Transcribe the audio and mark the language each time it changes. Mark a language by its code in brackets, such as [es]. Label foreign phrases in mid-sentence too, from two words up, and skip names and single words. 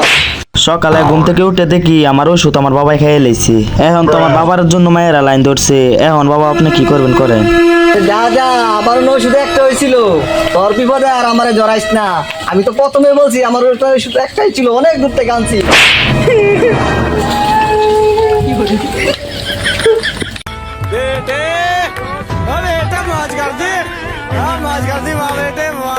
[bn] সকালে ঘুম থেকে উঠে দেখি আমার ওষুধ আমার বাবাই খাইয়ে লাইছি এখন তো আমার বাবার জন্য মায়েরা লাইন ধরছে এখন বাবা আপনি কি করবেন করেন যা যা আমার ওষুধ একটা হয়েছিল তোর বিপদে আর আমারে জড়াইস না আমি তো প্রথমে বলছি আমার ওষুধ একটাই ছিল অনেক দূর থেকে আনছি [hi] बेटे मौज कर दी मौज कर दी बेटे